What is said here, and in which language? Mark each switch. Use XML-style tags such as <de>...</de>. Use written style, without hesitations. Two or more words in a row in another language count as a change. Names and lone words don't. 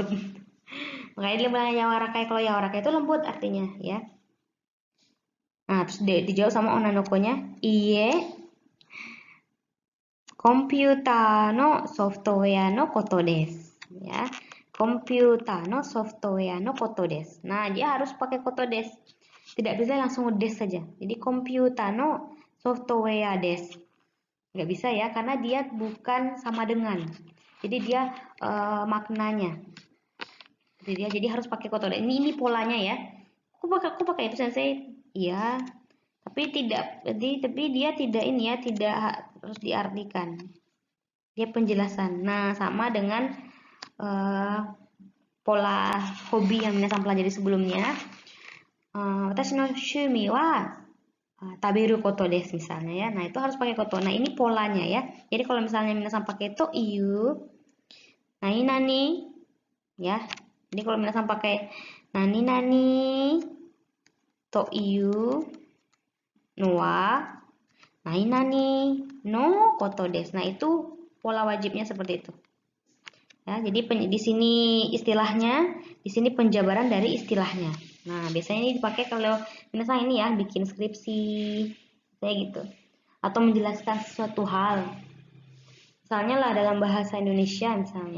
<id>Makanya dia bilang yawarakai, kalau yawarakai itu lembut artinya ya. Nah, terus dijawab sama onanokonya, iye,</id> <ja>コンピューターのソフトウェアのことです. はい、コンピューターのソフトウェアのことです.</ja> <id>Nah, dia harus pakai</id> <ja>ことです.</ja> <id>Tidak bisa langsung des saja. Jadi</id> <ja>コンピューターのソフトウェアです.</ja> <id>Nggak bisa ya, karena dia bukan sama dengan. Jadi dia maknanya. Jadi harus pakai</id> <ja>ことです.</ja> <id>Ini polanya ya. Aku pakai itu sensei. Iya. Tapi dia tidak ini ya, tidak harus diartikan. Dia penjelasan. Nah, sama dengan pola hobi yang minasan pelajari sebelumnya.</id> <ja>私の趣味は食べることです</ja> <id>misalnya ya. Nah, itu harus pakai koto. Nah, ini polanya ya. Jadi kalau misalnya minasan pakai</id> <ja>という,</ja> <id>nani ya. Jadi kalau minasan pakai</id> <ja>何というは何のことです.</ja> <id>Nah, itu pola wajibnya seperti itu. Ya, jadi di sini istilahnya, di sini penjabaran dari istilahnya. Nah, biasanya ini dipakai kalau misalnya ini ya, bikin skripsi kayak gitu. Atau menjelaskan sesuatu hal. Misalnya lah dalam bahasa Indonesia misalnya.</id>